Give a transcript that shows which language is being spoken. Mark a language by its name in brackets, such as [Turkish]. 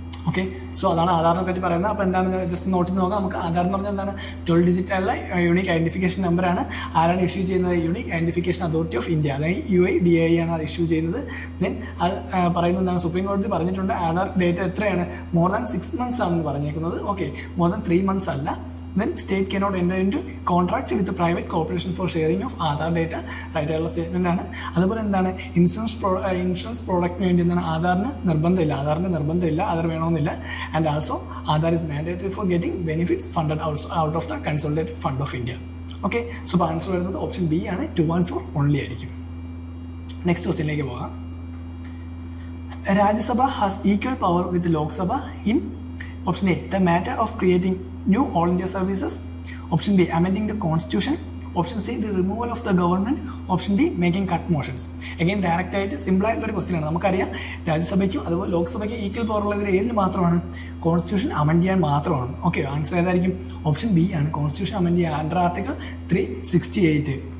[Malayalam] Okay, so അതാണ് ആധാറിനെ പറ്റി പറയുന്നത്. അപ്പോൾ എന്താണ് ജസ്റ്റ് നോട്ട് ചെയ്ത് നോക്കാം. നമുക്ക് ആധാർ എന്ന് പറഞ്ഞാൽ എന്താണ് 12 digit ഉള്ള യൂണിക് ഐഡൻറ്റിഫിക്കേഷൻ നമ്പറാണ്. ആരാണ് ഇഷ്യൂ ചെയ്യുന്നത്? Unique identification authority of India, അതായത് UIDAI ആണ് അത് ഇഷ്യൂ ചെയ്യുന്നത്. ദെൻ അത് പറയുന്നത് എന്താണ്? സുപ്രീം കോടതി പറഞ്ഞിട്ടുണ്ട് ആധാർ ഡേറ്റ എത്രയാണ്? മോർ ദാൻ 6 months ആണെന്ന് പറഞ്ഞേക്കുന്നത്. ഓക്കെ, മോർ ദാൻ 3 months അല്ല. [English] Then state cannot enter into contract with the private corporation for sharing of Aadhaar data. [Malayalam] Right ആയിട്ടുള്ള സ്റ്റേറ്റ്മെൻ്റ് ആണ്. അതുപോലെ എന്താണ് ഇൻഷുറൻസ് പ്രോഡക്റ്റിന് വേണ്ടി എന്താണ് ആധാറിന് നിർബന്ധമില്ല. ആധാർ വേണമെന്നില്ല. [English] And also Aadhaar is mandatory for getting benefits funded out of the consolidated fund of India. [Malayalam] Okay, so അപ്പോൾ answer വരുന്നത് ഓപ്ഷൻ ബി ആണ്. [English] 2 and 4 only [Malayalam] ആയിരിക്കും. നെക്സ്റ്റ് ക്വസ്റ്റ്യനിലേക്ക് പോകാം. [English] Rajya Sabha has equal power with Lok Sabha in option A the matter of creating new all India services, option B amending the constitution, option C the removal of the government, option D making cut motions. [Malayalam] Again direct ആയിട്ട് simple ആയിട്ടുള്ള ഒരു question ആണ്. നമുക്കറിയാം രാജ്യസഭയ്ക്കും അതുപോലെ ലോക്സഭയ്ക്കും equal power ഉള്ളതിൽ ഏതിൽ മാത്രമാണ്? Constitution amend ചെയ്യാൻ മാത്രമാണ്. ഓക്കെ, ആൻസർ ഏതായിരിക്കും? ഓപ്ഷൻ ബി ആണ്. കോൺസ്റ്റിറ്റ്യൂഷൻ അമെൻഡ് ചെയ്യാൻ അണ്ടർ ആർട്ടിക്കിൾ 368.